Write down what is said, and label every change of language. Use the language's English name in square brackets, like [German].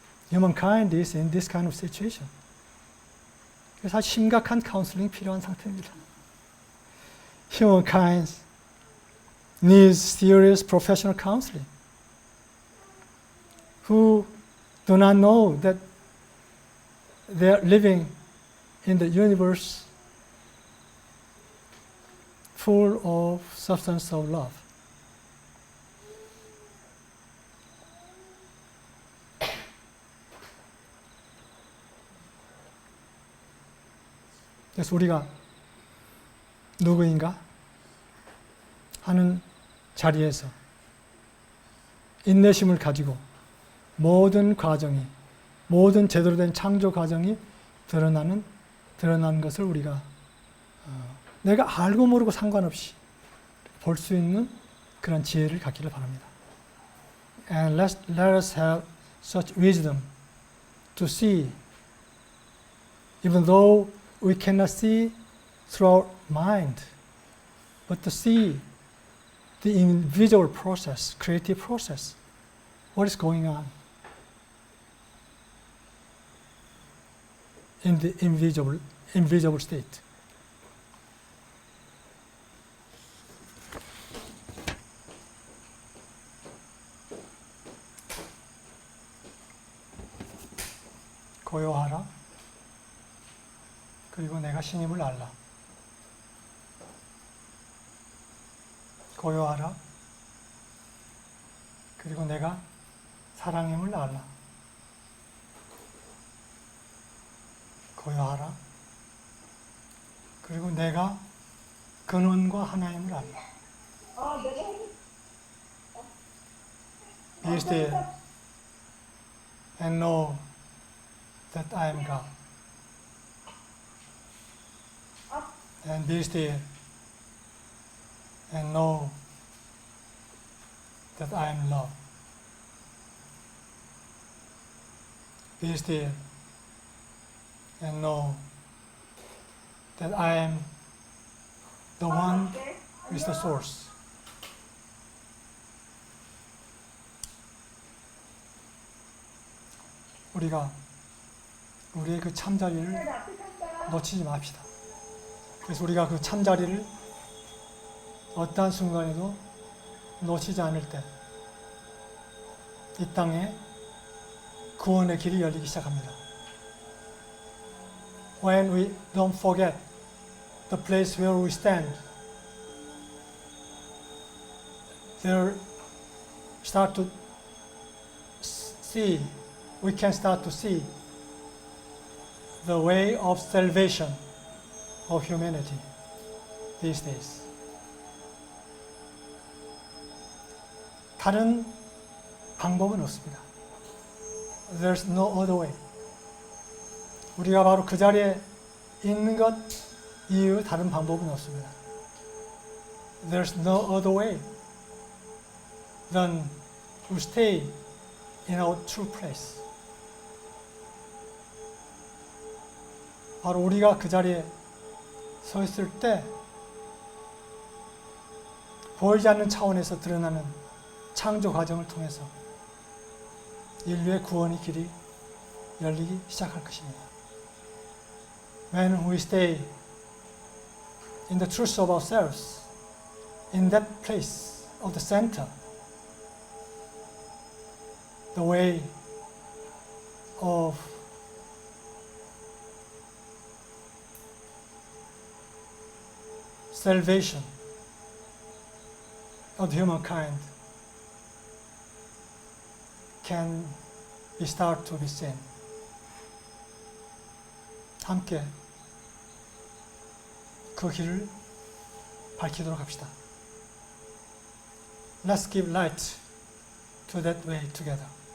[English] Humankind is in this kind of situation. [Korean] 그래서 아주 심각한 카운슬링이 필요한 상태입니다. [English] Humankind needs serious professional counseling. Who do not know that they are living in the universe full of substance of love. [Korean] 그래서 우리가 누구인가 하는 자리에서 인내심을 가지고 모든 과정이, 모든 제대로 된 창조 과정이 드러나는 것을 우리가 내가 알고 모르고 상관없이 볼 수 있는 그런 지혜를 갖기를 바랍니다. [English] And let us have such wisdom to see, even though we cannot see through our mind, but to see the invisible process, creative process, what is going on in the invisible state. [Korean] 고요하라. 그리고 내가 신임을 알라. 고요하라. 그리고 내가 사랑임을 알라. 고요하라. 그리고 내가 근원과 하나임을 알라. [English] Be still and know that I am God. And be still and know that I am love. Be still and know that I am the one who is the source. [Korean] 우리가 우리의 그 참자리를 놓치지 맙시다. 그래서 우리가 그 참자리를 어떠한 순간에도 놓치지 않을 때 이 땅에 구원의 길이 열리기 시작합니다. [English] When we don't forget the place where we stand, there start to see, we can start to see the way of salvation of humanity these days. [Korean] 다른 방법은 없습니다. [English] There's no other way. [Korean] 우리가 바로 그 자리에 있는 것 이외의 다른 방법은 없습니다. [English] There's no other way than to stay in our true place. [Korean] 바로 우리가 그 자리에 서 있을 때 보이지 않는 차원에서 드러나는 창조 과정을 통해서 인류의 구원의 길이 열리기 시작할 것입니다. [English] When we stay in the truth of ourselves, in that place of the center, the way of salvation of humankind can be start to be seen. [Korean] 함께 그 길을 밝히도록 합시다. [English] Let's give light to that way together.